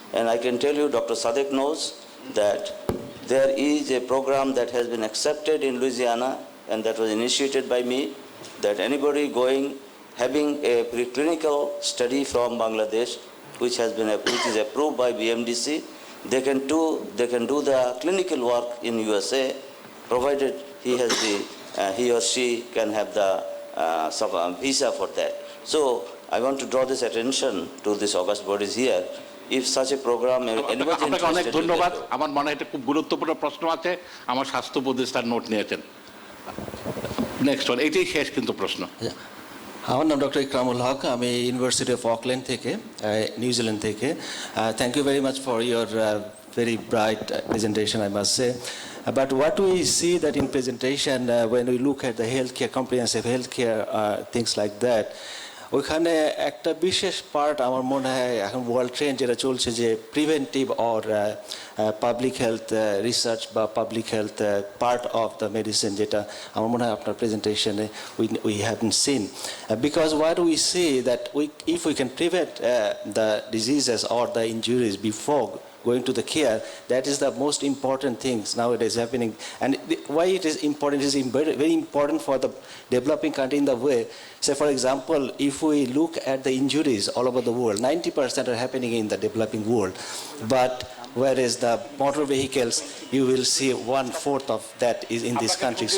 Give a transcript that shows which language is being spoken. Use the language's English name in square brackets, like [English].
[English] And I can tell you, Dr. Sadek knows that there is a program that has been accepted in Louisiana and that was initiated by me, that anybody having a preclinical study from Bangladesh, which is approved by BMDC, they can do the clinical work in USA, provided he or she can have the visa for that. So I want to draw this attention to this august bodies here. If such a program, anybody [Bangla] আপনাকে অনেক [English] interested, [Bangla] ধন্যবাদ আমার মনে হয় এটা খুব গুরুত্বপূর্ণ প্রশ্ন আছে আমার স্বাস্থ্য উপদেষ্টার নোট নিয়েছেন নেক্সট ওয়ান এটাই শেষ কিন্তু প্রশ্ন আমার নাম ডক্টর ইকরামুল হক আমি ইউনিভার্সিটি অফ অকল্যান্ড থেকে নিউজিল্যান্ড থেকে [English] Thank you very much for your very bright presentation, I must say. But what we see that in presentation, when we look at the healthcare, comprehensive healthcare, things like that, [Bangla] ওইখানে একটা বিশেষ part আমার মনে হয় এখন world trend যেটা চলছে যে preventive or public health research বা [English] public health part of the medicine [Bangla] যেটা আমার মনে হয় আপনার প্রেজেন্টেশনে [English] We haven't seen because what we see that if we can prevent the diseases or the injuries before going to the care, that is the most important things nowadays happening. And why it is important, it is very important for the developing country in the way, say for example, if we look at the injuries all over the world, 90% are happening in the developing world. But whereas the motor vehicles, you will see 1/4 of that is in this country.